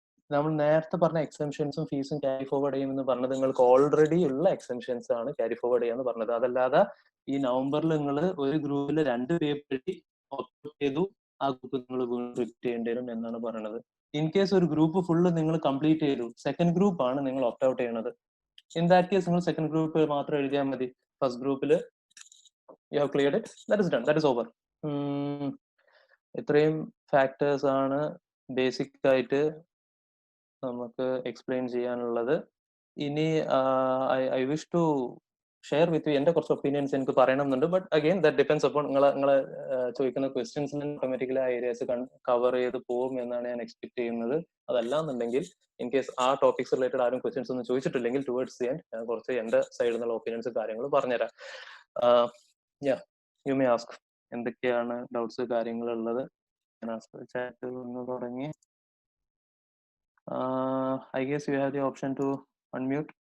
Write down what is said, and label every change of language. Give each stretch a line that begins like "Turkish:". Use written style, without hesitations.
Malayalam: നമ്മൾ നേരത്തെ പറഞ്ഞ എക്സംഷൻസും ഫീസും ക്യാരി ഫോർവേഡ് ചെയ്യുമെന്ന് പറഞ്ഞത് നിങ്ങൾക്ക് ഓൾറെഡി ഉള്ള എക്സംഷൻസ് ആണ് ക്യാരി ഫോർവേഡ് ചെയ്യാന്ന് പറഞ്ഞത്. അതല്ലാതെ ഈ നവംബറിൽ നിങ്ങൾ ഒരു ഗ്രൂപ്പിൽ 2 പേപ്പർ എഴുതി ഓപ്റ്റ് ചെയ്തു, ആ ഗ്രൂപ്പ് നിങ്ങൾ വീണ്ടും റിപ്പീറ്റ് ചെയ്യേണ്ടി വരും എന്നാണ് പറയുന്നത്. ഇൻ കേസ് ഒരു ഗ്രൂപ്പ് ഫുള്ള് നിങ്ങൾ കംപ്ലീറ്റ് ചെയ്തു, സെക്കൻഡ് ഗ്രൂപ്പ് ആണ് നിങ്ങൾ ഓപ്റ്റ് ഔട്ട് ചെയ്യുന്നത്.
English: in that case
Malayalam: നിങ്ങൾ സെക്കൻഡ് ഗ്രൂപ്പ് മാത്രം എഴുതിയാൽ മതി. ഫസ്റ്റ് ഗ്രൂപ്പിൽ
English: you have cleared it, that is done, that is over.
Malayalam: ഇത്രയും ഫാക്ടേഴ്സ് ആണ് ബേസിക് ആയിട്ട് നമുക്ക് എക്സ്പ്ലെയിൻ ചെയ്യാനുള്ളത്. ഇനി
English: I wish to share with you
Malayalam: എന്റെ കുറച്ച് ഒപ്പീനിയൻസ് എനിക്ക് പറയണമെന്നുണ്ട്.
English: but again that depends
Malayalam: അപ്പോൾ നിങ്ങളെ ചോദിക്കുന്ന ക്വസ്റ്റ്യൻസിന് ഓട്ടോമാറ്റിക്കലി ആ ഏരിയാസ് കവർ ചെയ്ത് പോകും എന്നാണ് ഞാൻ എക്സ്പെക്ട് ചെയ്യുന്നത്. അതല്ല എന്നുണ്ടെങ്കിൽ ഇൻ കേസ് ആ ടോപ്പിക്സ് റിലേറ്റഡ് ആരും ക്വസ്റ്റ്യൻസ് ഒന്നും ചോദിച്ചിട്ടില്ലെങ്കിൽ ടുവേർഡ്സ് ദി എൻഡ് ഞാൻ കുറച്ച് എന്റെ സൈഡിൽ നിന്നുള്ള ഒപ്പീനിയൻസ് കാര്യങ്ങൾ പറഞ്ഞുതരാം.
English: you may ask,
Malayalam: എന്തൊക്കെയാണ് ഡൗട്ട്സ് കാര്യങ്ങളുള്ളത്? ചാറ്റ് ഒന്ന് തുടങ്ങി.
English: I guess you have the option to unmute.